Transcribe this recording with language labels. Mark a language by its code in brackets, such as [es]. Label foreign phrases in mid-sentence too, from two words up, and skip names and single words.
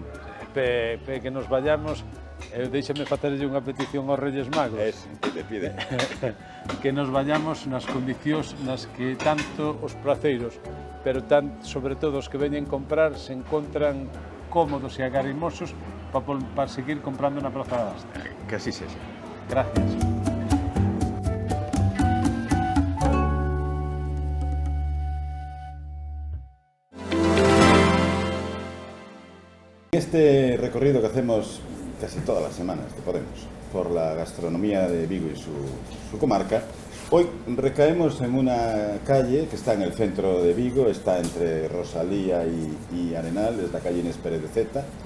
[es] Que nos vayamos, [gl] deixame facerlle unha petición aos Reyes Magos. Pide. [es] Que nos vayamos [gl] nas condicións nas que tanto os placeiros, pero sobre todo os que veñen comprar, se encontran cómodos e agarimosos para seguir comprando na Praza de Abastos. Que así sexa. Gracias. [es] Este recorrido que hacemos casi todas las semanas que podemos por la gastronomía de Vigo y su comarca, hoy recaemos en una calle que está en el centro de Vigo, está entre Rosalía y Arenal, es la calle Inés Pérez de Zeta.